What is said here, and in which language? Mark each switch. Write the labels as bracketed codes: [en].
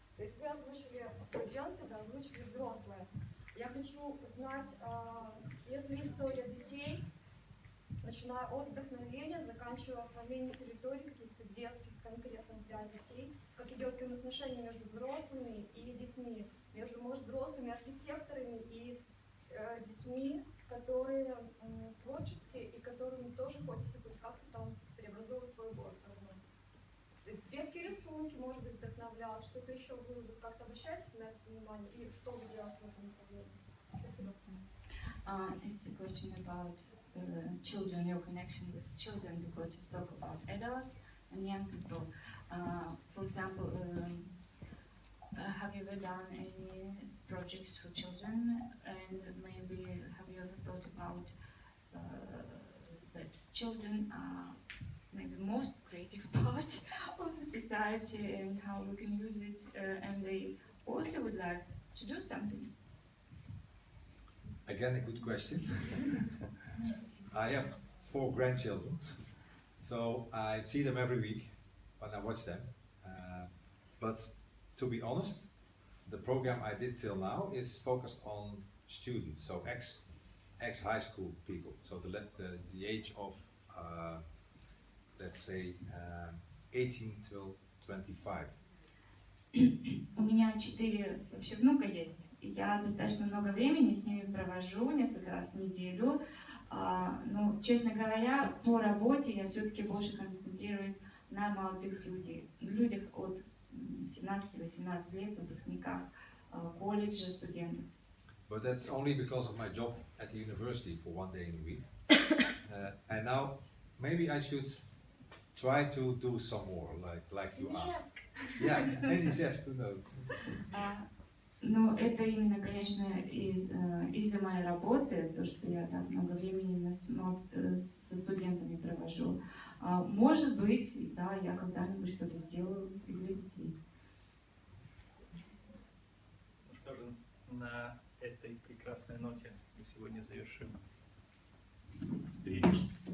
[ru] То есть вы озвучили студенты, да, озвучили взрослые. Я хочу узнать, если история детей, начиная от вдохновения, заканчивая оформлением территорий каких-то детских, конкретно для детей, как идет взаимоотношения между взрослыми и детьми, между, может, взрослыми архитекторами и детьми, которые творческие и которым тоже хочется хоть как-то там преобразовывать свой город. Детские рисунки, может быть, вдохновляют, что-то еще вы как-то обращаете на это внимание и что вы делаете в этом направлении? Спасибо. [en] It's a question about children, your connection with children, because you spoke about adults and young people. For example, have you ever done any projects for children, and maybe have you ever thought about that children are maybe most creative part of the society and how we can use it, and they also would like to do something? Again, a good question. I have 4 grandchildren, so I see them every week when I watch them. But to be honest, the program I did till now is focused on students, so ex-high school people, so the age of, let's say, 18 till 25. [ru] У меня 4 вообще внука есть, и я достаточно много времени с ними провожу, несколько раз в неделю. Но, честно говоря, по работе я все-таки больше концентрируюсь на молодых людях от 17-18 лет, выпускниках колледжа, студентов. [en] But that's only because of my job at the university for 1 day in a week. And now maybe I should try to do some more, like you asked. Yeah, any Ижевск, who knows? [ru] Но это именно, конечно, из-за моей работы, то, что я так много времени со студентами провожу. Может быть, да, я когда-нибудь что-то сделаю и для детей. Ну что же, на этой прекрасной ноте мы сегодня завершим встречу.